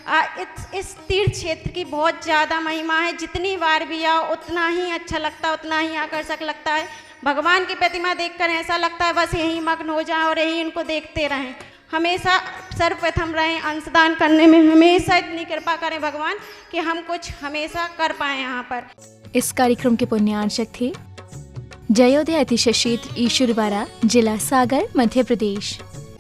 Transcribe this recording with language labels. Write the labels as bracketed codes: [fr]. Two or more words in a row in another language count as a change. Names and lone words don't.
[hi] इस तीर्थ क्षेत्र की बहुत ज़्यादा महिमा है, जितनी बार भी आओ उतना ही अच्छा लगता है, उतना ही आकर्षक लगता है। भगवान की प्रतिमा देखकर ऐसा लगता है बस यहीं मग्न हो जाएं और यहीं इनको देखते रहें। हमेशा सर्वप्रथम रहें, अंशदान करने में हमेशा इतनी कृपा करें भगवान कि हम कुछ हमेशा कर पाएँ यहाँ पर। इस कार्यक्रम के पुण्यार्चक थे जयोदय अतिशय क्षेत्र ईशुरवारा, जिला सागर, मध्य प्रदेश।